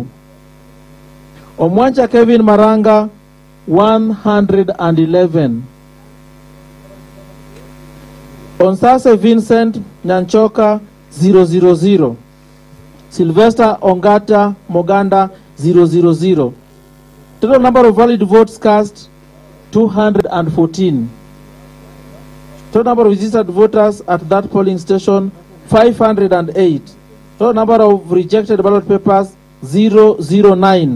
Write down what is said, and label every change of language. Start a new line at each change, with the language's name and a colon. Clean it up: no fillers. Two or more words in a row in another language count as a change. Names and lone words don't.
English: Omwancha Kevin Maranga, 111. Onsase Vincent Nyanchoka, 000. Sylvester Ongata Moganda, 000. Total number of valid votes cast, 214. Total number of registered voters at that polling station, 508. Total number of rejected ballot papers, 009.